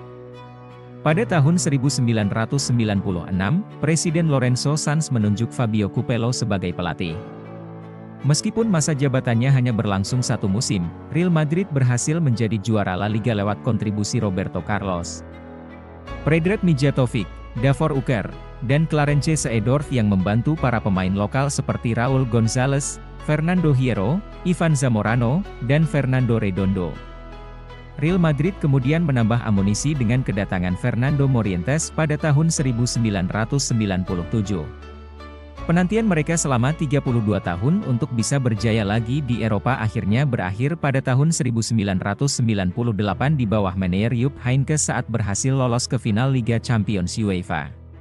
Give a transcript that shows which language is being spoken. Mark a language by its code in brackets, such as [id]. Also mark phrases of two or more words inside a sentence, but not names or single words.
[id] Pada tahun 1996, Presiden Lorenzo Sanz menunjuk Fabio Capello sebagai pelatih. Meskipun masa jabatannya hanya berlangsung 1 musim, Real Madrid berhasil menjadi juara La Liga lewat kontribusi Roberto Carlos, Predrag Mijatovic, Davor Uker, dan Clarence Seedorf yang membantu para pemain lokal seperti Raúl González, Fernando Hierro, Ivan Zamorano, dan Fernando Redondo. Real Madrid kemudian menambah amunisi dengan kedatangan Fernando Morientes pada tahun 1997. Penantian mereka selama 32 tahun untuk bisa berjaya lagi di Eropa akhirnya berakhir pada tahun 1998 di bawah manajer Jupp Heynckes saat berhasil lolos ke final Liga Champions UEFA.